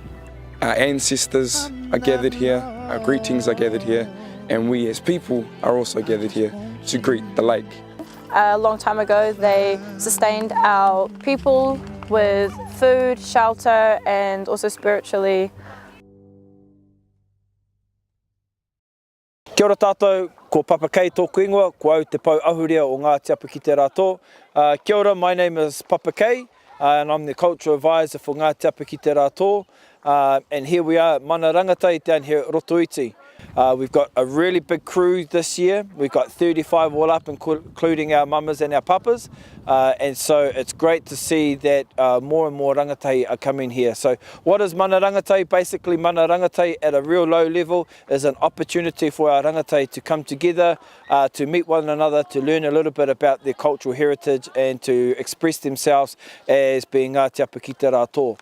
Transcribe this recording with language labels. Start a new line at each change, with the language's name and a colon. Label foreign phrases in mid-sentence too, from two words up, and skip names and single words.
English: Our ancestors are gathered here, our greetings are gathered here, and we as people are also gathered here to greet the lake. A long time ago they sustained our people with food, shelter and also spiritually.
Māori: Kia ora tātou, ko Papa Kei tōku ingoa, ko au te pau ahurea o Ngāti Apa ki te rātō. Kia ora,
English: my name is Papa Kei, and I'm the Cultural Advisor for Ngāti Apa ki te rātō. And here we are at Mana Rangatahi down here at Rotoiti. We've got a really big crew this year. We've got 35 all up, including our mamas and our papas. And so it's great to see that more and more rangatahi are coming here. So what is Mana Rangatahi? Basically, Mana Rangatahi at a real low level is an opportunity for our rangatahi to come together, to meet one another, to learn a little bit about their cultural heritage and to express themselves as being Ngāti Apa ki te rātō.